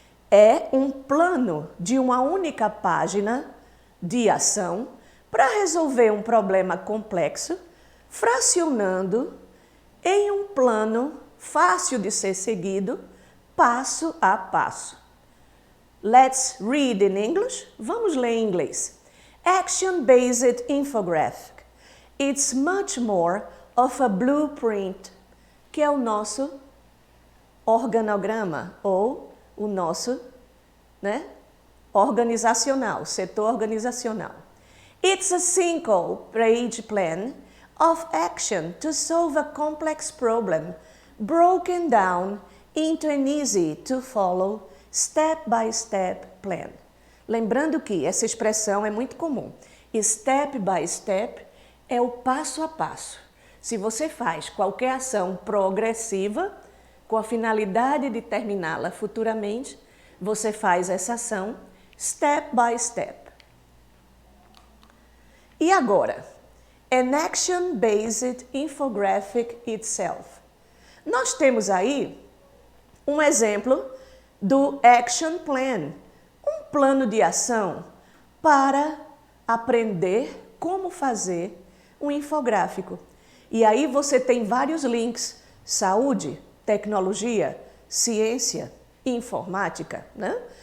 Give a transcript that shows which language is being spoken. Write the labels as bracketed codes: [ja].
[pt] É um plano de uma única página de ação para resolver um problema complexo, fracionando em um plano fácil de ser seguido, passo a passo. [en] Let's read in English. [pt] Vamos ler em inglês. [en] Action-based infographic. It's much more of a blueprint, [pt] que é o nosso organograma ou o nosso, né, organizacional, setor organizacional. [en] It's a single page plan of action to solve a complex problem, broken down into an easy to follow step-by-step plan. [pt] Lembrando que essa expressão é muito comum. Step by step é o passo a passo. Se você faz qualquer ação progressiva, com a finalidade de terminá-la futuramente, você faz essa ação step by step. E agora, [en] an action-based infographic itself. [pt] Nós temos aí um exemplo do Action Plan, um plano de ação para aprender como fazer um infográfico. E aí você tem vários links: saúde, tecnologia, ciência, informática, né?